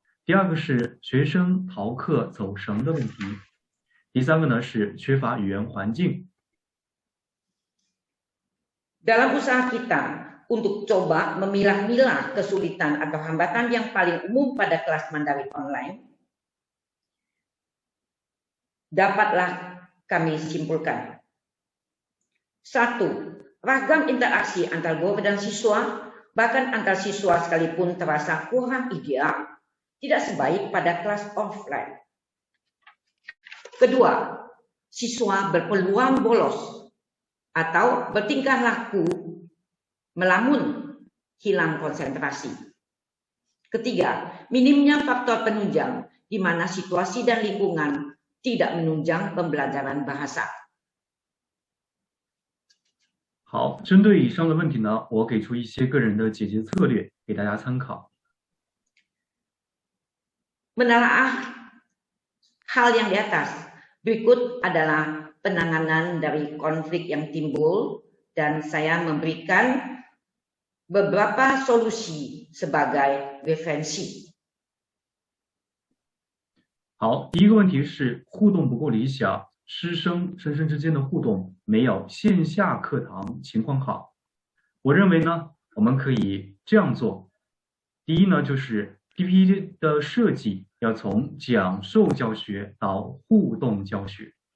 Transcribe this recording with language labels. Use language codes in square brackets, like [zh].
[zh] 第二个是学生逃课走神的问题。第三个呢是缺乏语言环境。 [id] Dalam usaha kita untuk coba memilah-milah kesulitan atau hambatan yang paling umum pada kelas Mandarin online, dapatlah kami simpulkan. 1. Ragam interaksi antar guru dan siswa, bahkan antar siswa sekalipun terasa kurang ideal, tidak sebaik pada kelas offline. Kedua, siswa berpeluang bolos atau bertingkah laku melamun, hilang konsentrasi. Ketiga, minimnya faktor penunjang di mana situasi dan lingkungan tidak menunjang pembelajaran bahasa. [zh] 好，针对以上的问题呢，我给出一些个人的解决策略给大家参考。 [id] Menelaah hal yang di atas, berikut adalah penanganan dari konflik yang timbul dan saya memberikan beberapa solusi sebagai referensi. [zh] 好，第一个问题是互动不够理想，师生之间的互动没有线下课堂情况好。我认为呢，我们可以这样做。第一呢，就是 PPT 的设计要从讲授教学到互动教学。